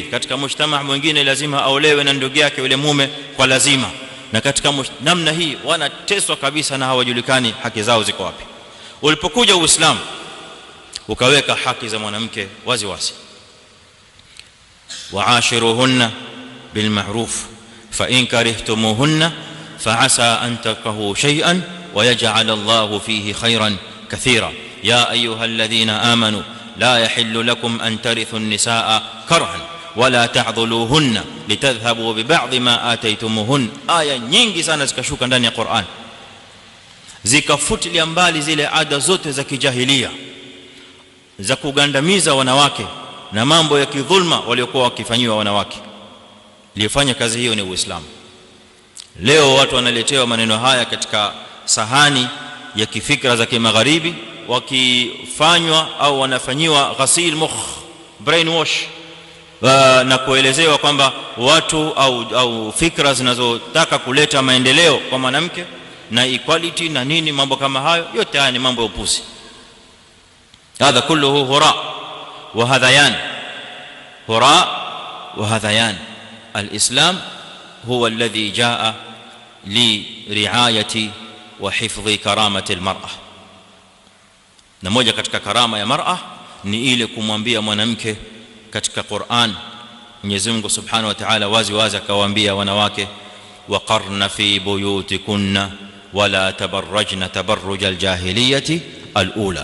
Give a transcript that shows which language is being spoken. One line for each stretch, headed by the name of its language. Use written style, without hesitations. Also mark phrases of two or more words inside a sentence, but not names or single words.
Swahili: Katika mujtama mwingine lazima aolewe na ndugu yake yule mume kwa lazima. Na katika namna hii wanateswa kabisa na hawajulikani haki zao ziko wapi. Ulipokuja Uislamu ukaweka haki za mwanamke wazi wazi,
Arabic: وعاشروهن بالمعروف فإن كرهتموهن فعسى أن تكرهوا شيئا ويجعل الله فيه خيرا كثيرا. يا أيها الذين آمنوا لا يحل لكم أن ترثوا النساء كرها ولا تعضلوهن لتذهبوا ببعض ما آتيتموهن.
Swahili: Aya nyingi sana zikashuka ndani ya Qur'an zikafutilia mbali zile ada zote za kijahilia za kugandamiza wanawake na mambo ya kidhulma waliokuwa wakifanyiwa wanawake. Aliyefanya kazi hiyo ni Uislamu. Leo watu wanaletewa maneno haya katika sahani ya kifikra za kimagharibi, wakifanywa au wanafanyiwa
Arabic: غسيل مخ,
Swahili: brainwash, na kuelezewa kwamba watu au fikra zinazotaka kuleta maendeleo kwa mwanamke na equality na nini, mambo kama hayo yote haya ni mambo ya upuzi.
Arabic: هذا كله هراء وهذيان هراء وهذيان, hura wa hadhayan. الإسلام هو الذي جاء لرعاية وحفظ كرامة المرأة.
Swahili: Na moja katika karama ya mar'a ni ile kumwambia mwanamke katika Qur'an. Mwenyezi Mungu
Arabic: سبحانه وتعالى
Swahili: wazi wazi akawaambia wanawake,
Arabic: وقرن في بيوتكن ولا تبرجن تبرج الجاهلية الأولى.